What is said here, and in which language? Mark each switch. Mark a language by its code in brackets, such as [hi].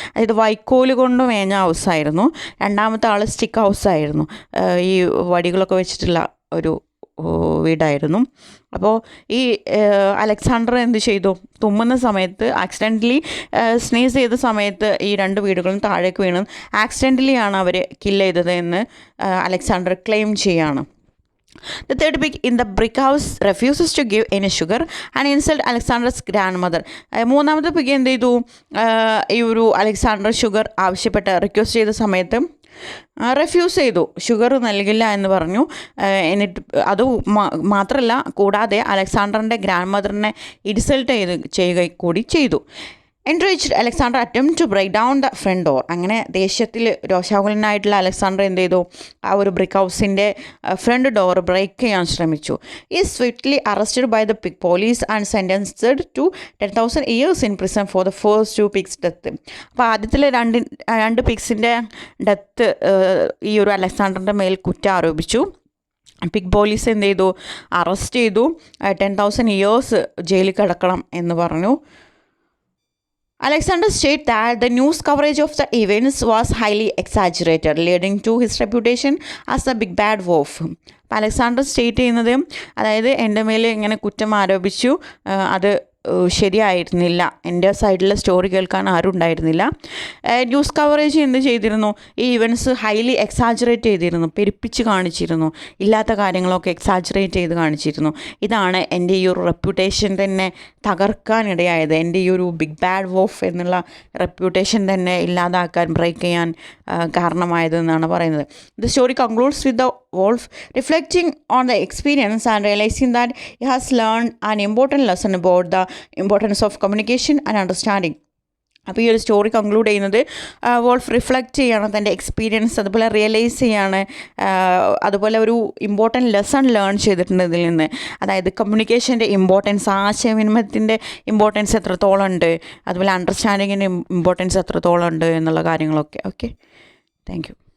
[ml] അതായത് വൈക്കോല് കൊണ്ട് മേഞ്ഞ ഹൗസായിരുന്നു. രണ്ടാമത്തെ ആൾ സ്റ്റിക്ക് ഹൗസായിരുന്നു, ഈ വടികളൊക്കെ വെച്ചിട്ടുള്ള ഒരു വീടായിരുന്നു. അപ്പോൾ ഈ അലക്സാണ്ടർ എന്ത് ചെയ്തു, തുമ്മുന്ന സമയത്ത് ആക്സിഡൻ്റലി സ്നീസ് ചെയ്ത സമയത്ത് ഈ 2 വീടുകളും താഴേക്ക് വീണു. ആക്സിഡൻ്റലി ആണ് അവർ കില്ല് ചെയ്തത് എന്ന് അലക്സാണ്ടർ ക്ലെയിം ചെയ്യാണ്. [en] The third pig in the brick house refuses to give any sugar and insult Alexander's grandmother. [ml] മൂന്നാമത്തെ പിഗ് എന്ത് ചെയ്തു, ഈ ഒരു അലക്സാണ്ടർ ഷുഗർ റിക്വസ്റ്റ് ചെയ്ത സമയത്ത് റെഫ്യൂസ് ചെയ്തു, ഷുഗർ നൽകില്ല എന്ന് പറഞ്ഞു. എന്നിട്ട് അത് മാത്രമല്ല, കൂടാതെ അലക്സാണ്ടറിൻ്റെ ഗ്രാൻഡ് മദറിനെ ഇൻസൾട്ട് ചെയ്യുക കൂടി ചെയ്തു. [en] Enraged, Alexander attempted to break down the front door. [ml] അങ്ങനെ ദേഷ്യത്തിൽ രോഷാകുലനായിട്ടുള്ള അലക്സാണ്ടർ എന്ത് ചെയ്തു, ആ ഒരു ബ്രിക്ക് ഹൗസിൻ്റെ ഫ്രണ്ട് ഡോർ ബ്രേക്ക് ചെയ്യാൻ ശ്രമിച്ചു. [en] ഈ swiftly arrested by the pig police and sentenced to 10,000 years in prison for the first 2 pigs' death. [ml] അപ്പോൾ ആദ്യത്തിലെ 2 പിഗ്സിൻ്റെ ഡെത്ത് ഈ ഒരു അലക്സാണ്ടറിൻ്റെ മേൽ കുറ്റം ആരോപിച്ചു. പിഗ് പോലീസ് എന്ത് ചെയ്തു, അറസ്റ്റ് ചെയ്തു, 10,000 years ജയിലിൽ കിടക്കണം എന്ന് പറഞ്ഞു. [en] Alexander stated that the news coverage of the events was highly exaggerated, leading to his reputation as a big bad wolf. [ml] അപ്പോൾ അലക്സാണ്ടർ സ്റ്റേറ്റ് ചെയ്യുന്നത്, അതായത് എൻ്റെ മേൽ ഇങ്ങനെ കുറ്റം ആരോപിച്ചു, അത് ശരിയായിരുന്നില്ല, എൻ്റെ സൈഡിലെ സ്റ്റോറി കേൾക്കാൻ ആരും ഉണ്ടായിരുന്നില്ല. ന്യൂസ് കവറേജ് എന്ത് ചെയ്തിരുന്നു, ഈ ഇവൻറ്റ്സ് ഹൈലി എക്സാജറേറ്റ് ചെയ്തിരുന്നു, പെരുപ്പിച്ച് കാണിച്ചിരുന്നു, ഇല്ലാത്ത കാര്യങ്ങളൊക്കെ എക്സാജറേറ്റ് ചെയ്ത് കാണിച്ചിരുന്നു. ഇതാണ് എൻ്റെ ഈ ഒരു റെപ്യൂട്ടേഷൻ തന്നെ തകർക്കാനിടയായത്, എൻ്റെ ഈ ഒരു ബിഗ് ബാഡ് വോഫ് എന്നുള്ള റെപ്യൂട്ടേഷൻ തന്നെ ഇല്ലാതാക്കാൻ, ബ്രേക്ക് ചെയ്യാൻ കാരണമായതെന്നാണ് പറയുന്നത്. [en] The story concludes with the wolf reflecting on the experience and realizing that he has learned an important lesson about the importance of communication and understanding. [ml] അപ്പോൾ ഈ ഒരു story conclude ചെയ്യുന്നത് wolf reflect ചെയ്യാണ് തൻ്റെ experience, അതുപോലെ realise ചെയ്യാണ്, അതുപോലെ ഒരു ഇമ്പോർട്ടൻറ്റ് ലെസൺ ലേൺ ചെയ്തിട്ടുണ്ട് ഇതിൽ നിന്ന്. അതായത് കമ്മ്യൂണിക്കേഷൻ്റെ ഇമ്പോർട്ടൻസ്, ആശയവിനിമയത്തിൻ്റെ ഇമ്പോർട്ടൻസ് എത്രത്തോളം ഉണ്ട്, അതുപോലെ അണ്ടർസ്റ്റാൻഡിങ്ങിൻ്റെ ഇമ്പോർട്ടൻസ് എത്രത്തോളം ഉണ്ട് എന്നുള്ള കാര്യങ്ങളൊക്കെ. Okay, [en] Thank you.